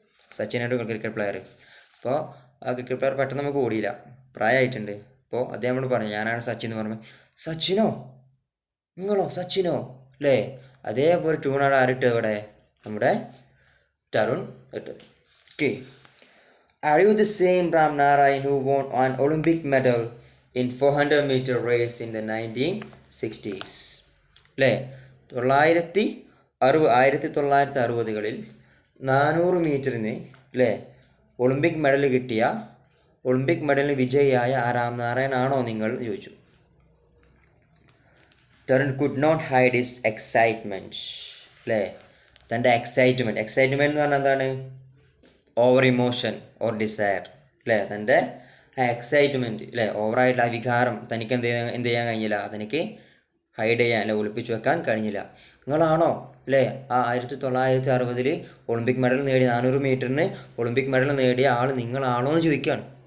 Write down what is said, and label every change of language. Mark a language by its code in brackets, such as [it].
[ml] Sachin Tendulkar cricket player. അപ്പോൾ ആ cricket player പെട്ടെന്ന് നമുക്ക് ഓടിയില്ല, പ്രായമായിട്ടുണ്ട്. അപ്പോൾ അദ്ദേഹം നമ്മളോട് പറഞ്ഞു ഞാനാണ് സച്ചിൻ എന്ന് പറഞ്ഞു. സച്ചിനോ? നിങ്ങളോ സച്ചിനോ അല്ലേ? അതേപോലെ ട്യൂണാണ് ആരിട്ട് ഇവിടെ നമ്മുടെ തരുൺ ഇട്ടത്. Okay. [en] Are you the same Ram Narayan who won an Olympic medal in 400-meter race in the 1960s? [ml] അല്ലേ? 1960കളിൽ 400 മീറ്ററിന് അല്ലേ ഒളിമ്പിക് മെഡൽ കിട്ടിയ, ഒളിമ്പിക് മെഡലിന് വിജയിയായ ആ രാം നാരായൺ ആണോ നിങ്ങൾ എന്ന് ചോദിച്ചു. [en] Tarun could not hide his excitement. [ml] അല്ലേ? തൻ്റെ എക്സൈറ്റ്മെൻറ്റ് എന്ന് പറഞ്ഞാൽ എന്താണ്? [en] over emotion or desire [ml] അല്ലേ? തൻ്റെ എക്സൈറ്റ്മെൻറ്റ് അല്ലേ, ഓവറായിട്ടുള്ള ആ വികാരം തനിക്ക് എന്ത് ചെയ്യാൻ കഴിഞ്ഞില്ല? തനിക്ക് ഹൈഡ് ചെയ്യാൻ അല്ലെ ഒളിപ്പിച്ച് വെക്കാൻ കഴിഞ്ഞില്ല. നിങ്ങളാണോ അല്ലേ ആ 1960 ഒളിമ്പിക് മെഡൽ നേടിയ 400 മീറ്ററിന് ഒളിമ്പിക് മെഡൽ നേടിയ ആൾ നിങ്ങളാണോ എന്ന് ചോദിക്കുകയാണ്.